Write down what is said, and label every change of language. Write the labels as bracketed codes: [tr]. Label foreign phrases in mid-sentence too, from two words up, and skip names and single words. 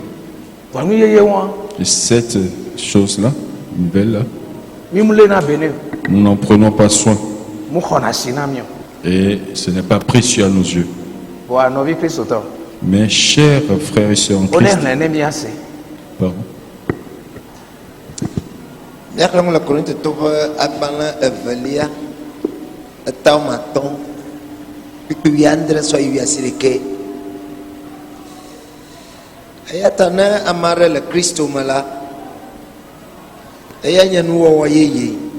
[fr] Et cette chose-là, nouvelle-là, nous n'en prenons pas soin. Et ce n'est pas précieux à nos yeux. Mes chers frères et sœurs en Christ, pardon. [ee] Miaxlẽm le Korinthe to ƒe agbalẽ evelia etawomatɔ̃ kpikpi wuiadre sɔ yi wuiasiɖeke. Eya ta ne ame aɖe le Kristo me la, eya nye nuwɔwɔ yeye.